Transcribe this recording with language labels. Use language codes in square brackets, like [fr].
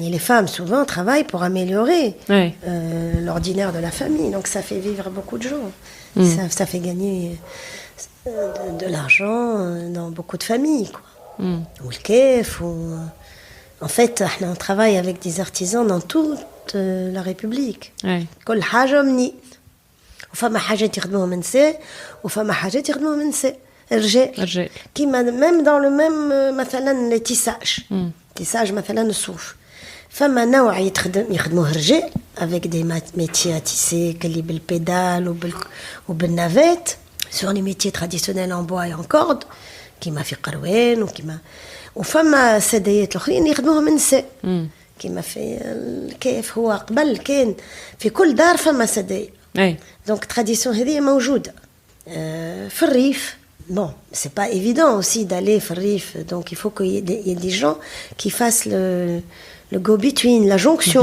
[fr] Les femmes, souvent, travaillent pour améliorer l'ordinaire de la famille. Donc, ça fait vivre beaucoup de gens. Ça fait gagner de l'argent dans beaucoup de familles, quoi. Ou le kef, en fait, on travaille avec des artisans dans toute la République. [ar] كل حاجة مني. وفما حاجات يخدموهم نساء وفما حاجات يخدموهم نساء رجال. [fr] كيما même dans le même مثلا les tissages [ar] مثلا الصوف. فما نوع يخدموه رجال [fr] avec des métiers à tisser [ar] اللي بالبيدال وبالنافيت [fr] sur les métiers traditionnels en bois et en corde. [ar] كيما في قروان وفما سدايات الاخرين يخدموهم النساء كيما في كيف هو قبل كان في كل دار فما سدايا دونك تراديسيون هذه موجوده في الريف. [fr] Bon, c'est pas évident aussi d'aller [ar] في الريف, [fr] donc il faut qu'il y ait des gens qui fassent le go-between, la jonction.